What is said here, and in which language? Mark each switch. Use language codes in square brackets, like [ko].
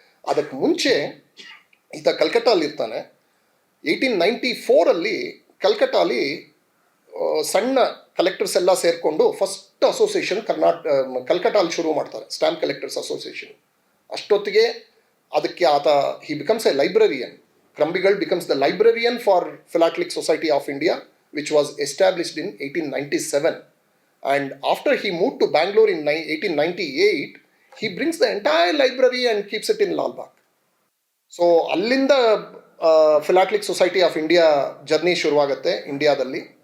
[kn] ಅದಕ್ಕೆ ಮುಂಚೆ ಈತ ಕಲ್ಕಟ್ಟಾಲಿರ್ತಾನೆ. 1894 ಕಲ್ಕಟ್ಟಾಲಿ ಸಣ್ಣ ಕಲೆಕ್ಟರ್ಸ್ ಎಲ್ಲ ಸೇರಿಕೊಂಡು ಫಸ್ಟ್ ಅಸೋಸಿಯೇಷನ್ ಕಲ್ಕಟ್ಟಾಲಿ ಶುರು ಮಾಡ್ತಾರೆ, ಸ್ಟ್ಯಾಂಪ್ ಕಲೆಕ್ಟರ್ಸ್ ಅಸೋಸಿಯೇಷನ್. ಅಷ್ಟೊತ್ತಿಗೆ ಅದಕ್ಕೆ ಆತ [en] He becomes a librarian. Krumbiegel becomes the librarian for philatelic society of India, which was established in 1897. And after he moved to Bangalore in 1898, he brings the entire library and keeps it in Lal Bagh. [kn] So ಅಲ್ಲಿಂದ ಫಿಲಾಟಲಿಕ್ society of India journey ಶುರುವಾಗುತ್ತೆ ಇಂಡಿಯಾದಲ್ಲಿ.